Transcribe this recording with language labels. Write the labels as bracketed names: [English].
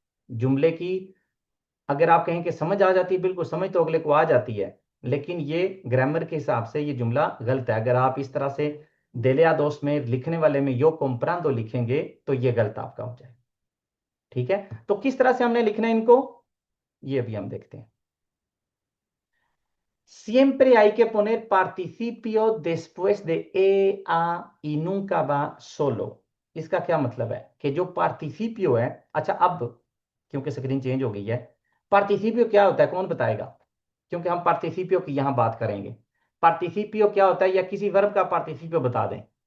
[Hindi] जुमले की अगर आप कहें कि समझ आ जाती है, बिल्कुल समझ तो अगले को आ जाती है, लेकिन ये ग्रामर के हिसाब से ये जुमला गलत है। अगर आप इस तरह से देले दोस्त में लिखने वाले में यो comprando लिखेंगे तो ये गलत आपका हो जाएगा। ठीक है, तो किस तरह से हमने लिखना है इनको, ये भी हम देखते हैं। [Spanish] Siempre hay que poner participio después de e, a y nunca va solo। [Hindi] इसका क्या मतलब है कि जो पार्टिसिपियो है, अच्छा अब क्योंकि स्क्रीन चेंज हो गई है, पार्टिसिपियो क्या होता है कौन बताएगा? क्योंकि हम पार्टिसिपियो की यहां बात करेंगे। पार्टिसिपियो क्या होता है, या किसी वर्ब का पार्टिसिपियो बता दें।